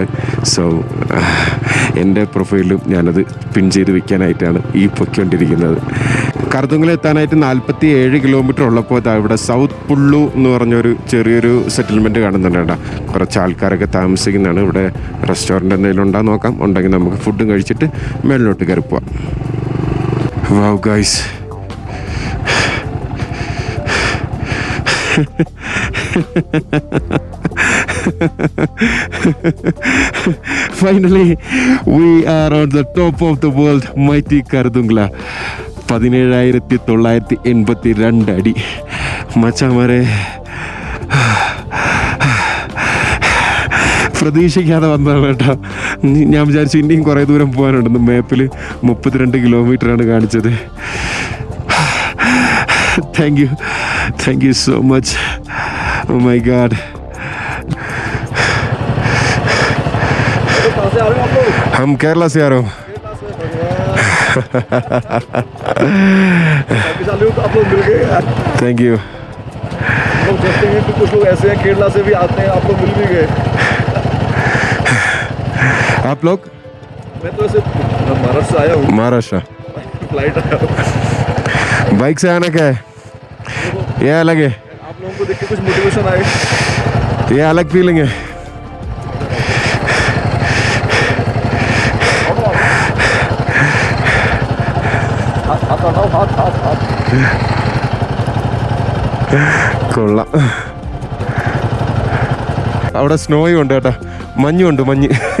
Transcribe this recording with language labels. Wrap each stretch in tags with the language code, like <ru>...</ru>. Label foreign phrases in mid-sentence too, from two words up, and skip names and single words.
<ml>സോ എൻ്റെ പ്രൊഫൈലിലും ഞാനത് പിൻ ചെയ്ത് വെക്കാനായിട്ടാണ് ഈ പൊയ്ക്കൊണ്ടിരിക്കുന്നത്. കർദുങ്ല എത്താനായിട്ട് 47 കിലോമീറ്റർ ഉള്ളപ്പോൾ ഇവിടെ സൗത്ത് പുള്ളു എന്ന് പറഞ്ഞൊരു ചെറിയൊരു സെറ്റിൽമെൻറ്റ് കാണുന്നുണ്ട് കേട്ടോ. കുറച്ച് ആൾക്കാരൊക്കെ താമസിക്കുന്നതാണ്. ഇവിടെ റെസ്റ്റോറൻറ്റ് എന്തെങ്കിലും ഉണ്ടോ നോക്കാം. ഉണ്ടെങ്കിൽ നമുക്ക് ഫുഡും കഴിച്ചിട്ട് മേളിലോട്ട് കയറി പോവാം.</ml> <en>Wow guys. Finally we are on the top of the world, mighty Kardungla.</en> <ml>17,982 അടി മച്ചാമാരെ. പ്രതീക്ഷിക്കാതെ വന്നതാണ് കേട്ടോ. ഞാൻ വിചാരിച്ചു ഇനിയും കുറേ ദൂരം പോകാനുണ്ടെന്ന്. മാപ്പിൽ 32 കിലോമീറ്ററാണ് കാണിച്ചത്.</ml> <en>Thank you so much. Oh my God.</en> <hi>हम केरला से आ रहा हूँ.</hi> <en>Thank you.</en> <hi>सोचते हैं कि कुछ लोग ऐसे हैं केरला से भी आते हैं, आप लोग मिल भी गए। आप लोग? मैं तो ऐसे महाराष्ट्र से आया हूँ। महाराष्ट्र फ्लाइट आया हूँ। बाइक से आना क्या है? ये अलग है, आप लोगों को देख के कुछ मोटिवेशन आए। ये अलग फीलिंग है। കൊള്ളാം.</hi> <ml>അവിടെ സ്നോയും ഉണ്ട് കേട്ടോ, മഞ്ഞുണ്ട്, മഞ്ഞ്.</ml>